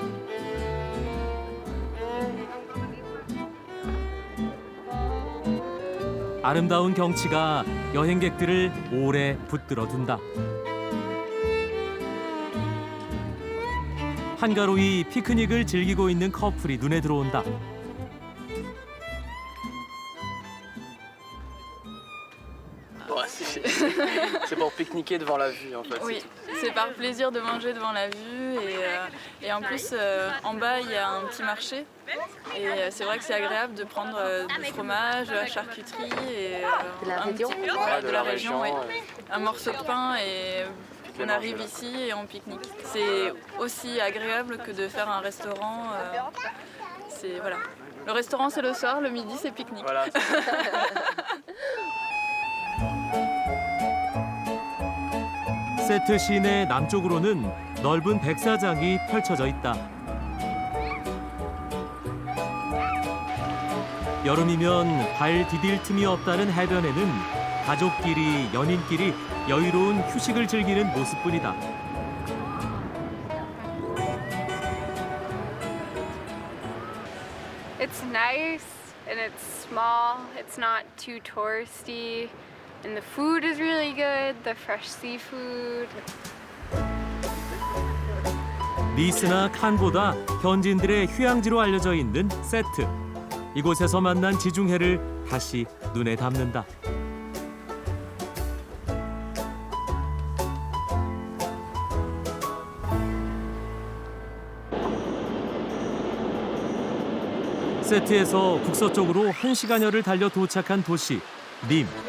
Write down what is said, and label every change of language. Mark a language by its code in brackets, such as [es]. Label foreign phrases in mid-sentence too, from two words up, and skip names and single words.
[ko] 아름다운 경치가 여행객들을 오래 붙들어둔다. 한가로이 피크닉을 즐기고 있는 커플이 눈에 들어온다. [fr] C'est pour pique-niquer devant la vue en fait. Oui, c'est par plaisir de manger devant la vue et en plus en bas il y a un petit marché et c'est vrai que c'est agréable de prendre du fromage, de la charcuterie et un petit peu de la région, oui. Un morceau de pain et on arrive ici et on pique-nique. C'est aussi agréable que de faire un restaurant. Voilà. Le restaurant c'est le soir, le midi c'est pique-nique. Voilà. [ko] 세트 시내 남쪽으로는 넓은 백사장이 펼쳐져 있다. 여름이면 발 디딜 틈이 없다는 해변에는 가족끼리, 연인끼리 여유로운 휴식을 즐기는 모습뿐이다. [en] It's nice and it's small. It's not too touristy. And the food is really good, the fresh seafood. [ko] 니스나 칸보다 현지인들의 휴양지로 알려져 있는 세트. 이곳에서 만난 지중해를 다시 눈에 담는다. 세트에서 북서쪽으로 1시간여를 달려 도착한 도시 림.